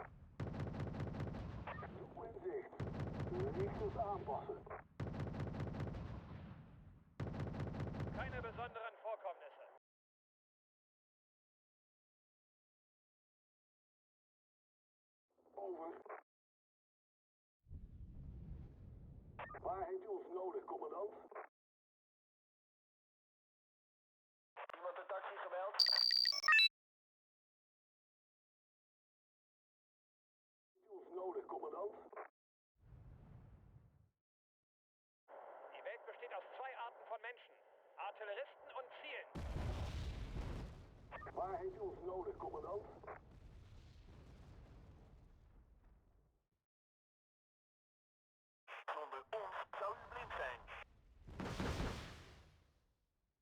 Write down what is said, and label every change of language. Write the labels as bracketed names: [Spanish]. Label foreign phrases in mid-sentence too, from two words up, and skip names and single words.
[Dutch] Doel in zicht. Richters aanpassen. [German] Keine besonderen Vorkommnisse. [Dutch] Over. Waar heeft u ons nodig, commandant? Iemand een taxi gemeld? Heeft u ons nodig, commandant? [German] Die Welt besteht aus zwei Arten von Menschen. Artilleristen und Zielen. [Dutch] Waar heeft u ons nodig, commandant? Zonder ons zou u blind zijn.